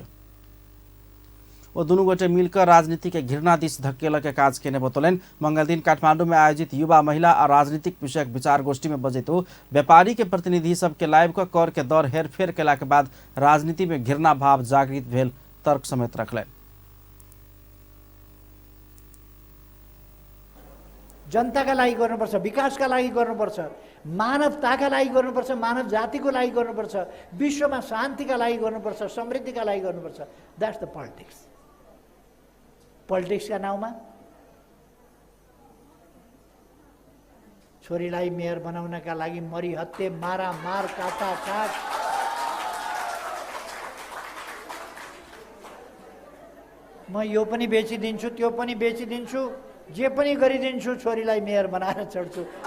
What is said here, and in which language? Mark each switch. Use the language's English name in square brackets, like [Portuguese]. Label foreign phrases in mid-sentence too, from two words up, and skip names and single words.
[Maithili] वो दुनू गोटे मिलकर राजनीति के घृणा दिस धकेल के काज केने बतौलनि। मंगल दिन काठमांडू में आयोजित युवा महिला और राजनीतिक विषयक विचार गोष्ठी में बजैत व्यापारी के प्रतिनिधि सबके लाइव कर के दर हेरफेर केला के बाद राजनीति में घृणा भाव जागृत भेल तर्क समेत रखलनि। [Nepali] जनताका लागि गर्नुपर्छ, विकासका लागि गर्नुपर्छ, मानवताका लागि गर्नुपर्छ, मानव जातिको लागि गर्नुपर्छ, विश्वमा शान्तिका लागि गर्नुपर्छ, समृद्धिका लागि गर्नुपर्छ। [English] That's the politics. [Nepali] पोलिटिक्सका नाउँमा छोरीलाई मेयर बनाउनका लागि मरिहत्ते, मारामार, काटाकाट, म यो पनि बेचिदिन्छु, त्यो पनि बेचिदिन्छु, जे पनि गरिदिन्छु, छोरीलाई मेयर बनाएर चढ्छु।